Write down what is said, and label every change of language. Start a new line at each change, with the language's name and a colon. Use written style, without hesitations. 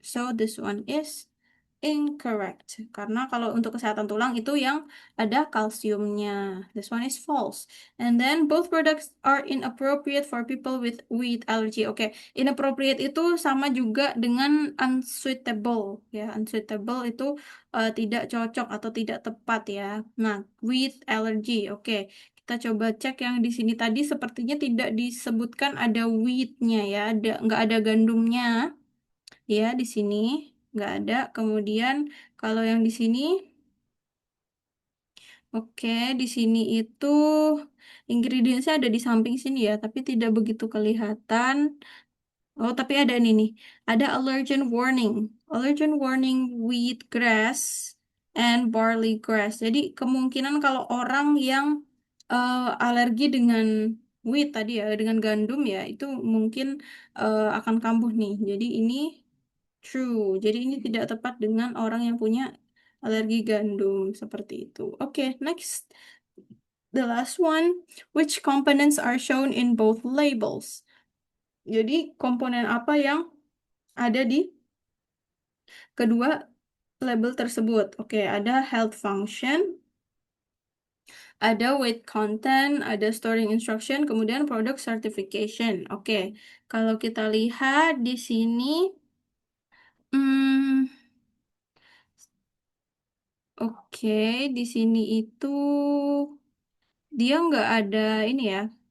English: So this one is incorrect.
Indonesian: Karena kalau untuk kesehatan tulang itu yang ada kalsiumnya.
English: This one is false. And then both products are inappropriate for people with wheat allergy.
Indonesian: Oke, inappropriate itu sama juga dengan unsuitable ya. Unsuitable itu tidak cocok atau tidak tepat ya. Nah, wheat allergy. Oke. Kita coba cek yang di sini tadi sepertinya tidak disebutkan ada wheatnya ya, nggak ada gandumnya ya di sini nggak ada. Kemudian kalau yang di sini, oke, di sini itu ingredientsnya ada di samping sini ya, tapi tidak begitu kelihatan. Oh, tapi ada nih.
English: Ada allergen warning. Allergen warning wheatgrass and barley grass.
Indonesian: Jadi kemungkinan kalau orang yang alergi dengan wheat tadi ya, dengan gandum ya, itu mungkin akan kambuh nih. Jadi ini true. Jadi ini tidak tepat dengan orang yang punya alergi gandum seperti itu.
English: Oke, next. The last one. Which components are shown in both labels?
Indonesian: Jadi komponen apa yang ada di kedua label tersebut? Oke, ada health function, ada weight content, ada storing instruction, kemudian product certification. Oke, kalau kita lihat di sini, hmm, oke, di sini itu dia nggak ada ini ya.